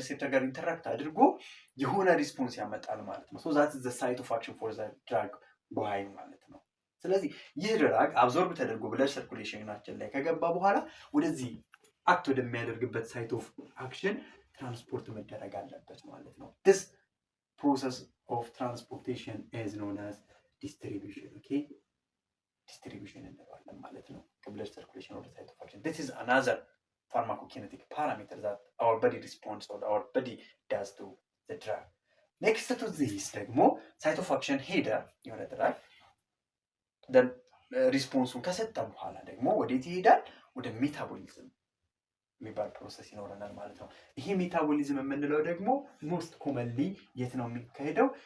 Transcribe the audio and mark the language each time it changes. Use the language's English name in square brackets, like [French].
[Amharic] ጋር ኢንተራክት አድርጎ የሆነ ሪስፖንስ ያመጣል ማለት ነው። [English] ሶ ዛት ኢዝ ዘ ሳይት ኦፍ አክሽን ፎር ዘ ድራግ [Amharic] ዋይ ማለት ነው። ስለዚህ ይህ ድራግ አብዞርብ ተደርጎ ብለድ ሰርኩሌሽናችን ላይ ከገባ በኋላ ወደዚህ አክት ወደሚያደርግበት ሳይት ኦፍ አክሽን ትራንስፖርት መደረግ አለበት ማለት ነው። [English] this process of transportation is known as distribution. okay [Amharic] distribution እንለዋለን ማለት ነው። ከብለድ ሰርኩሌሽን ወደ ሳይት ኦፍ አክሽን [English] this is another pharmacokinetic parameter that our body responds or our body does to the drug. next to this [Amharic] ደግሞ ሳይት ኦፍ አክሽን ሄደ የሆነ ድራግ then ሪስፖንሱን ከሰጠ በኋላ ደግሞ ወዴት ይሄዳል? ወደ ሜታቦሊዝም የሚባል ፕሮሰስ ይኖረናል ማለት ነው። ይሄ ሜታቦሊዝም የምንለው ደግሞ ሞስት ኮመንሊ የት ነው የሚካሄደው?